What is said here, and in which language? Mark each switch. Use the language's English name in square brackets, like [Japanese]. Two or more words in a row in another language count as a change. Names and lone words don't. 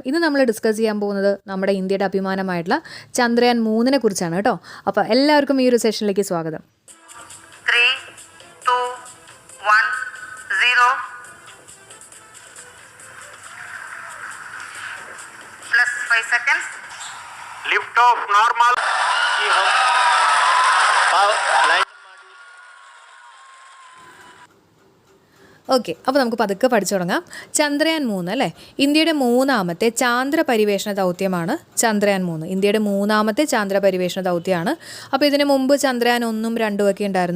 [Malayalam] ഇന്ന് നമ്മൾ ഡിസ്കസ് ചെയ്യാൻ പോകുന്നത് നമ്മുടെ ഇന്ത്യയുടെ അഭിമാനമായിട്ടുള്ള ചന്ദ്രയാൻ 3 കുറിച്ചാണ് കേട്ടോ. അപ്പോൾ എല്ലാവർക്കും ഈ ഒരു സെഷനിലേക്ക് സ്വാഗതം. [English] 3, 2, 1, 0 plus 5 seconds. लिफ्ट ऑफ नॉर्मल कि हम लाइन [Malayalam] ഓക്കെ, അപ്പോൾ നമുക്ക് പതുക്കെ പഠിച്ചു തുടങ്ങാം. ചന്ദ്രയാൻ 3 അല്ലേ, ഇന്ത്യയുടെ മൂന്നാമത്തെ ചാന്ദ്ര പരിവേഷണ ദൗത്യമാണ് ചന്ദ്രയാൻ 3. ഇന്ത്യയുടെ മൂന്നാമത്തെ ചാന്ദ്ര പരിവേഷണ ദൗത്യമാണ്. അപ്പോൾ ഇതിന് മുമ്പ് ചന്ദ്രയാൻ 1ഉം 2ഉം ഒക്കെ ഉണ്ടായിരുന്നു.